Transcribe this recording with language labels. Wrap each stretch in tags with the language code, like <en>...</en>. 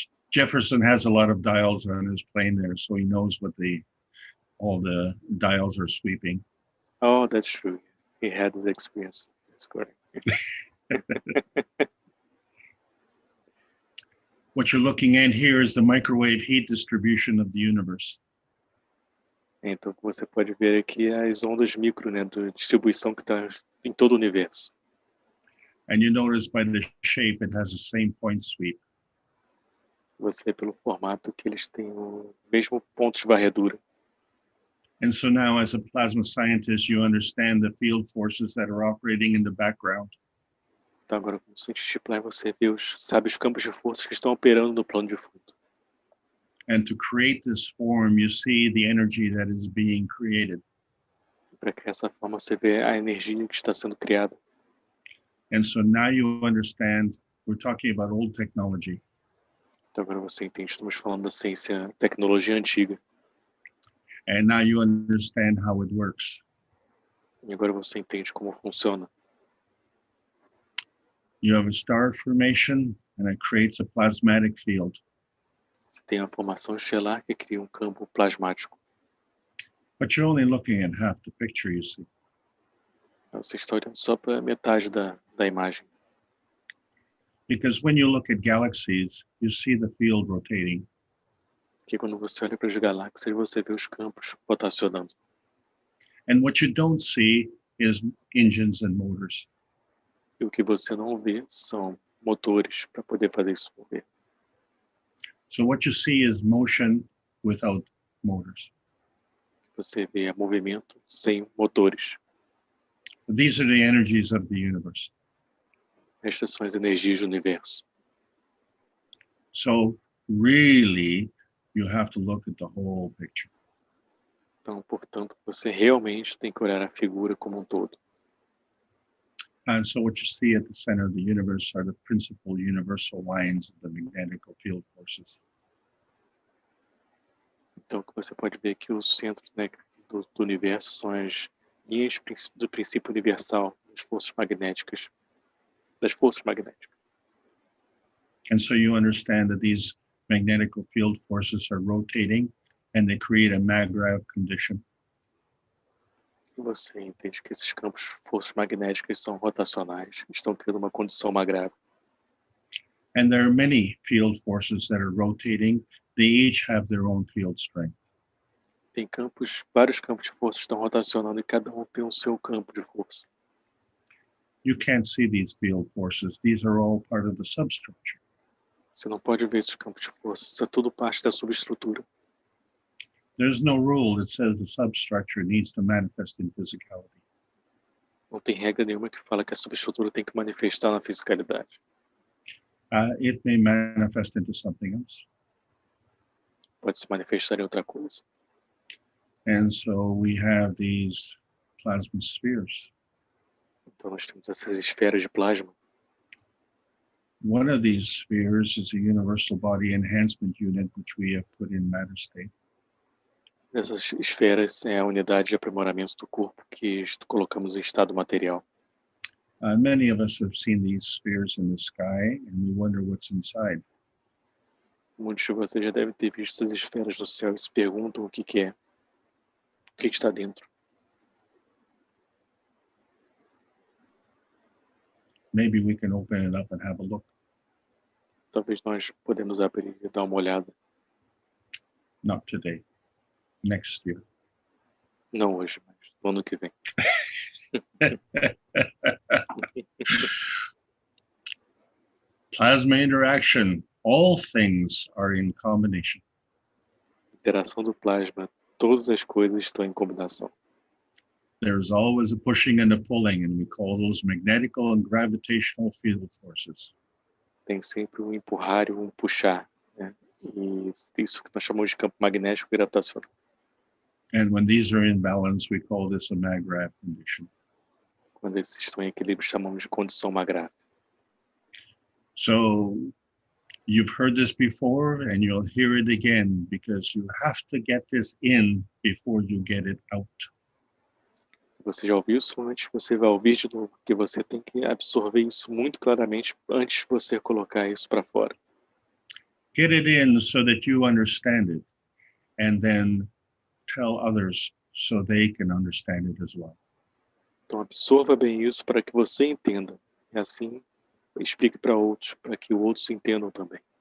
<en>Jefferson has a lot of dials on his plane there, so he knows what all the dials are sweeping. Oh, that's true. He had this experience. That's correct. What you're looking at here is the microwave heat distribution of the universe.</en> <pt>Então, você pode ver aqui as ondas micro, né, de distribuição que está em todo o universo.</pt> <en>And you notice by the shape, it has the same point sweep.</en> <pt>Você vê pelo formato que eles têm o mesmo ponto de varredura.</pt> <en>And so now, as a plasma scientist, you understand the field forces that are operating in the background.</en> <pt>Então, agora, como cientista de você vê sabe os campos de forças que estão operando no plano de fundo.</pt> <en>And to create this form, you see the energy that is being created.</en> <pt>Para criar essa forma, você vê a energia que está sendo criada.</pt> <en>And so now you understand, we're talking about old technology.</en> <pt>Então, agora você entende, estamos falando da ciência, tecnologia antiga.</pt> <en>And now you understand how it works.</en> <pt>E agora você entende como funciona.</pt> <en>You have a star formation, and it creates a plasmatic field.</en> <pt>Você tem a formação estelar que cria um campo plasmático.</pt> <en>But you're only looking at half the picture, you see.</en> <pt>Então, você está olhando só para metade da imagem.</pt> <en>Because when you look at galaxies, you see the field rotating.</en> <pt>Porque quando você olha para as galáxias, você vê os campos rotacionando.</pt> <en>And what you don't see is engines and motors.</en> <pt>E o que você não vê são motores para poder fazer isso mover.</pt> <en>So what you see is motion without motors.</en> <pt>Você vê movimento sem motores.</pt> <en>These are the energies of the universe.</en> <pt>Estas são as energias do universo.</pt> <en>So really, you have to look at the whole picture.</en> <pt>Então, portanto, você realmente tem que olhar a figura como um todo.</pt> <en>And so what you see at the center of the universe are the principal universal lines of the magnetic field forces.</en> <pt>Então, o que você pode ver que o centro, né, do universo são as linhas do princípio universal das forças magnéticas.</pt> <en>And so you understand that these magnetic field forces are rotating and they create a mag-grav condition.</en> <pt>E você entende que esses campos, forças magnéticas, são rotacionais, estão criando uma condição magnética.</pt> <en>And there are many field forces that are rotating. They each have their own field strength.</en> <pt>Tem vários campos de força estão rotacionando e cada um tem o seu campo de força.</pt> <en>You can't see these field forces. These are all part of the substructure.</en> <pt>Você não pode ver esses campos de força, isso é tudo parte da subestrutura.</pt> <en>There's no rule that says the substructure needs to manifest in physicality.</en> <pt>Não tem regra nenhuma que fala que a subestrutura tem que manifestar na fisicalidade.</pt> <en>It may manifest into something else.</en> <pt>Pode se manifestar em outra coisa.</pt> <en>And so we have these plasma spheres.</en> <pt>Então nós temos essas esferas de plasma.</pt> <en>One of these spheres is a universal body enhancement unit, which we have put in matter state.</en> <pt>Essas esferas é a unidade de aprimoramento do corpo que colocamos em estado material.</pt> <en>Many of us have seen these spheres in the sky, and we wonder what's inside.</en> <pt>Muitos de vocês já devem ter visto essas esferas no céu e se perguntam o que é, o que está dentro.</pt> <en>Maybe we can open it up and have a look.</en> <pt>Talvez nós podemos abrir e dar uma olhada.</pt> <en>Not today. Next year.</en> <pt>Não hoje, mas no ano que vem.</pt> <en>Plasma interaction. All things are in combination.</en> <pt>Interação do plasma. Todas as coisas estão em combinação.</pt> <en>There's always a pushing and a pulling, and we call those magnetical and gravitational field forces.</en> <pt>Tem sempre um empurrar e um puxar, né? E isso que nós chamamos de campo magnético e gravitacional.</pt> <en>And when these are in balance, we call this a mag-grav condition.</en> <pt>Quando esses estão em equilíbrio, chamamos de condição mag-grav.</pt> <en>So you've heard this before, and you'll hear it again, because you have to get this in before you get it out.</en> <pt>Você já ouviu isso antes, você vai ouvir de novo, porque você tem que absorver isso muito claramente antes de você colocar isso para fora.</pt> <en>Get it in so that you understand it, and then tell others so they can understand it as well.</en> <pt>Então absorva bem isso para que você entenda. E assim, explique para outros, para que outros entendam também.</pt>